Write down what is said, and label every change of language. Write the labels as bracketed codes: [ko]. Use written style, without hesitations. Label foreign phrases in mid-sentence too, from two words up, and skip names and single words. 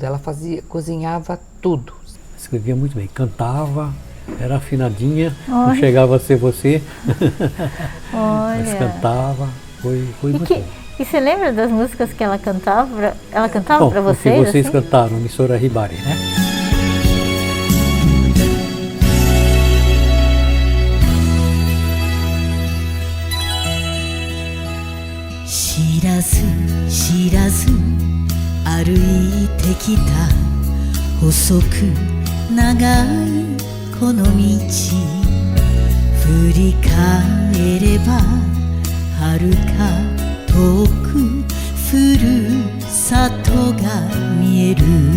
[pt] Ela cozinhava tudo. Escrevia muito bem, cantava, era afinadinha, não Olha. chegava a ser você, Olha. mas cantava, foi muito bom. E você lembra das músicas que ela cantava? Ela cantava Bom, para o vocês? que vocês assim? cantaram, Missora Hibari, né? [ja] 知らず知らず, 歩いてきた細く長いこの道振り返れば遥か遠くふるさとが見える